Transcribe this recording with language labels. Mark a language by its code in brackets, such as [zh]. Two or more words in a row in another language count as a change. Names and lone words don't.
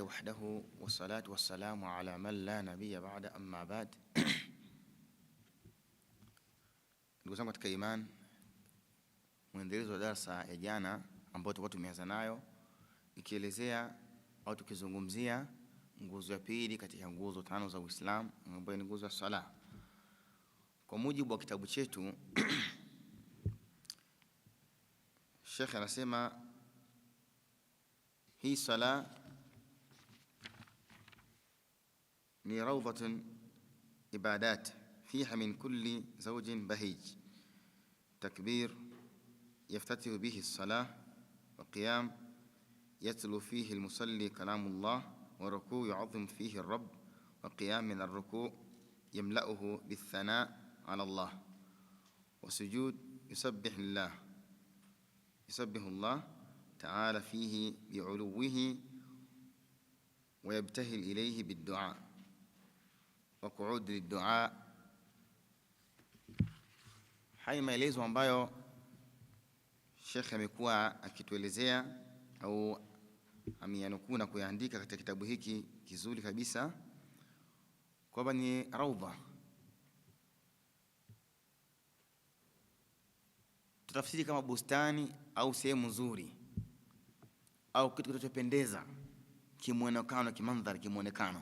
[ar] وحده والصلاة والسلام على من لا نبي بعد أما بعد. [sw] Ndugu zangu katika iman, mwendelezo wa darasa ya jana ambayo tulikuwa tumeanza nayo ikielezea au tukizungumzia nguzo ya pili katika nguzo tano za Uislamu ambayo ni nguzo ya sala. Kwa mujibu wa kitabu chetu Sheikh anasema hii sala ni [ar] روضة عبادات فيها من كل زوج بهيج تكبير يفتتح به الصلاة وقيام يتلو فيه المصلي كلام الله وركوع يعظم فيه الرب وقيام من الركوع يملأه بالثناء على الله وسجود يسبح الله تعالى فيه بعلوه ويبتهل إليه بالدعاء وقعود للدعاء. [sw] Haya maelezo ambayo Sheikh amekuwa akituelezea au ameyanukuu na kuyaandika katika kitabu hiki kizuri kabisa kwamba ni raudha. Tutafsiri kama bustani au sehemu nzuri au kitu kinachopendeza kimuonekano, kimandhari, kimuonekano.